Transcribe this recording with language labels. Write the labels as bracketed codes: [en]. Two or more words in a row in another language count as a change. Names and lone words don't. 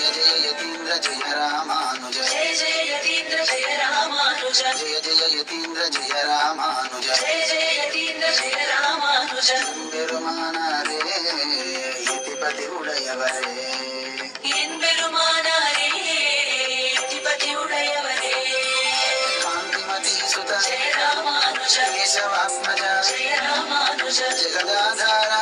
[sa] जय यतीन्द्र जय रामानुज जय जय यतीन्द्र जय रामानुज जय जय यतीन्द्र जय रामानुज जय जय यतीन्द्र जय रामानुज [ta] பெருமானாரே யதிபதி உடையவரே என் பெருமானாரே யதிபதி உடையவரே [sa] कान्तिमती सुत जय रामानुज केशवात्मज जय रामानुज जगदाधार